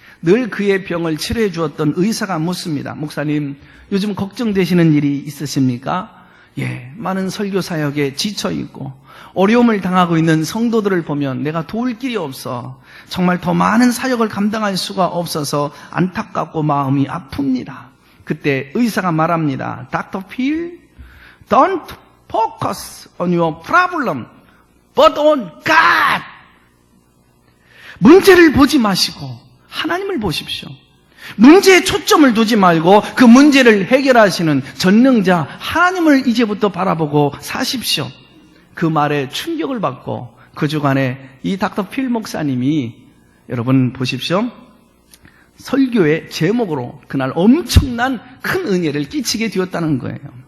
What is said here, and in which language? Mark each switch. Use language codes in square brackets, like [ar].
[ko] 늘 그의 병을 치료해 주었던 의사가 묻습니다. 목사님, 요즘 걱정되시는 일이 있으십니까? 예, 많은 설교 사역에 지쳐 있고 어려움을 당하고 있는 성도들을 보면 내가 도울 길이 없어, 정말 더 많은 사역을 감당할 수가 없어서 안타깝고 마음이 아픕니다. 그때 의사가 말합니다. Dr. [en] Phil, don't focus on your problem, but on God. [ko] 문제를 보지 마시고 하나님을 보십시오. 문제에 초점을 두지 말고 그 문제를 해결하시는 전능자 하나님을 이제부터 바라보고 사십시오. 그 말에 충격을 받고 그 주간에 이 닥터 필 목사님이, 여러분 보십시오, 설교의 제목으로 그날 엄청난 큰 은혜를 끼치게 되었다는 거예요.